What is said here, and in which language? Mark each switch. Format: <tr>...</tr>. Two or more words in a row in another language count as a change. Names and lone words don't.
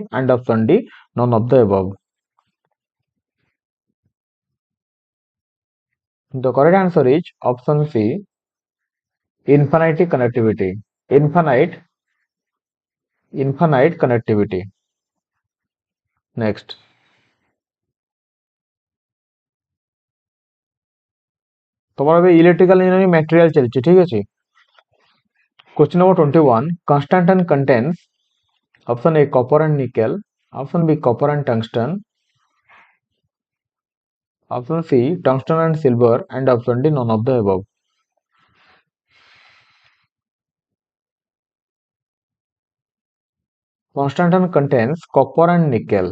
<en>And option D, none of the above. The correct answer is option C, infinity conductivity. Infinite conductivity.</en> <or>Next. তোমার ଏବେ</or> <en>electrical engineering material</en> <or>ଚାଲିଛି ଠିକ୍ ଅଛି।</or> <en>Question number 21. Constantine contains option A, copper and nickel. Option B, copper and tungsten. Option C, tungsten and silver. And option D, none of the above. Constantine contains copper and nickel.</en>